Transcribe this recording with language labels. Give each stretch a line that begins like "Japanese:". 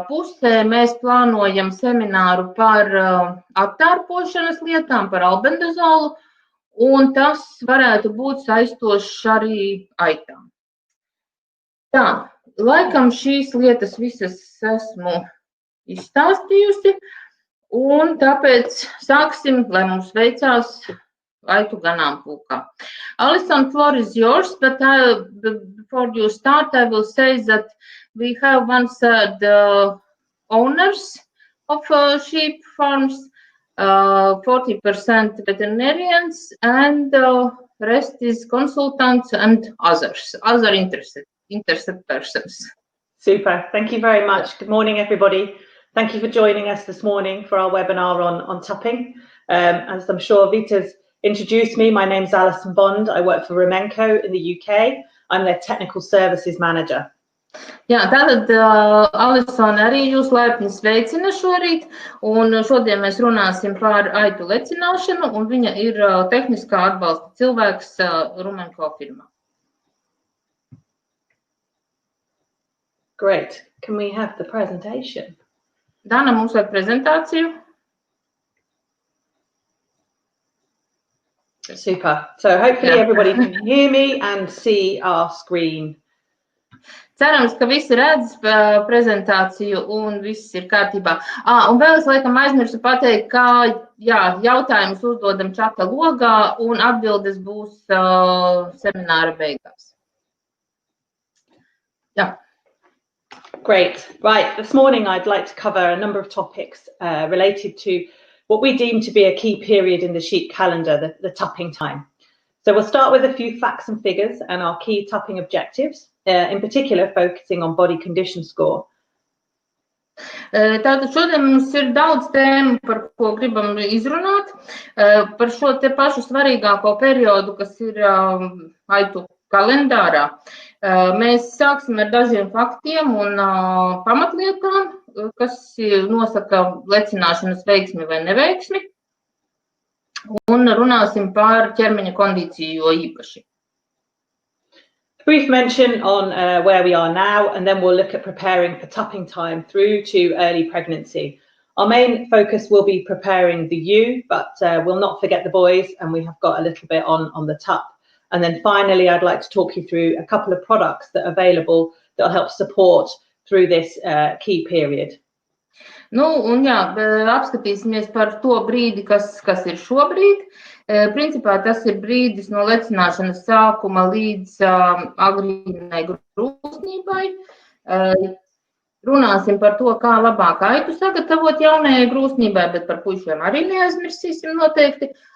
Latvian: pusē mēs plānojam semināru par aptārpošanas lietām, par albendazolu, un tas varētu būt saistošs arī aitām. Tā, laikam šīs lietas visas esmu izstāstījusi, un tāpēc sāksim, lai mums veicās aitu ganāmpulkā.
English: Alison, floor is yours, but before you start, I will say that we have 1/3 owners of sheep farms, 40% veterinarians, and rest is consultants and other interested persons. Super. Thank you very much. Good morning, everybody. Thank you for joining us this morning for our webinar on tapping. As I'm sure Vita's introduced me, my name's Alison Bond. I work for Rumenco in the UK. I'm their technical services manager.
Latvian: Jā, tātad Alison arī jūs laipni sveicina šorīt, un šodien mēs runāsim par aitu lecināšanu, un viņa ir tehniskā atbalsta cilvēks Rumenco firmā.
English: Great. Can we have the presentation?
Latvian: Dana, mums vajag prezentāciju.
English: Super. So hopefully everybody can hear me and see our screen.
Latvian: Cerams, ka visi redz prezentāciju un viss ir kārtībā. Un vēl es laikam aizmirsu pateikt, ka jautājumus uzdodam čata logā un atbildes būs semināra beigās. Jā.
English: Great. Right. This morning, I'd like to cover a number of topics related to what we deem to be a key period in the sheep calendar, the tupping time. So we'll start with a few facts and figures and our key tupping objectives, in particular focusing on body condition score.
Latvian: Tātad šodien mums ir daudz tēmu, par ko gribam izrunāt, par šo te pašu svarīgāko periodu, kas ir aitu kalendārā. Mēs sāksim ar dažiem faktiem un pamatlietām, kas nosaka lecināšanas veiksmi vai neveiksmi, un runāsim par ķermeņa kondīciju jo īpaši.
English: Brief mention on where we are now, and then we'll look at preparing for tupping time through to early pregnancy. Our main focus will be preparing the ewe, but we'll not forget the boys, and we have got a little bit on the tup. And then finally, I'd like to talk you through a couple of products that are available that will help support through this key period.
Latvian: Nu, un jā, apskatīsimies par to brīdi, kas ir šobrīd. Principā tas ir brīdis no lecināšanas sākuma līdz agrīnai grūsnībai. Runāsim par to, kā labāk aitu sagatavot jaunajai grūsnībai, bet par puišiem arī neaizmirsīsim noteikti.